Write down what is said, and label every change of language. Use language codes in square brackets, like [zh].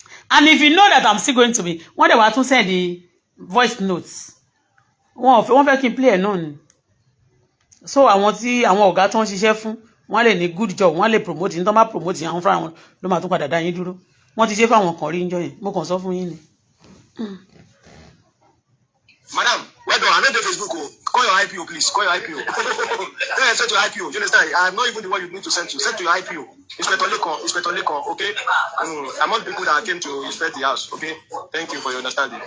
[en] And if you know that I'm still going to be, when they were to send the voice notes, [yo] wọ́n fẹ́ kí n [en] play [yo] ẹ̀ náà ni. [en] So [yo] àwọn tí àwọn ọ̀gá tó ń ṣiṣẹ́ fún, wọ́n lè ní [en] good job, [yo] wọ́n lè [en] promote, [yo] ní tó máa promote àwọn fúnra wọn ló máa tún padà dá yín dúró. Wọ́n ti ṣe fáwọn kan rí níjọ́ yẹn, mo kàn sọ fún yín ni. [en] Madam, well done. I know the Facebook. Call your IPO, please. Call your IPO. Yeah, send to your IPO. You understand? I'm not even the one you need to send to. Send to your IPO. Inspector Lekon, okay? Among the people that came to inspect the house, okay? Thank you for your understanding.